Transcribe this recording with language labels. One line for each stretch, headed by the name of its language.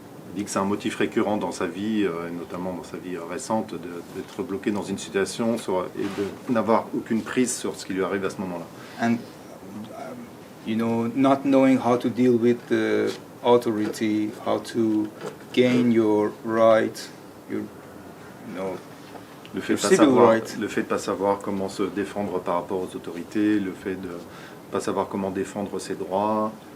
French: Il dit que c'est un motif récurrent dans sa vie, et notamment dans sa vie récente, d'être bloqué dans une situation et de n'avoir aucune prise sur ce qui lui arrive à ce moment-là.
English: and you know, not knowing how to deal with the authority, how to gain your right, your, you know,
French: Le fait de pas savoir comment se défendre par rapport aux autorités, le fait de pas savoir comment défendre ses droits.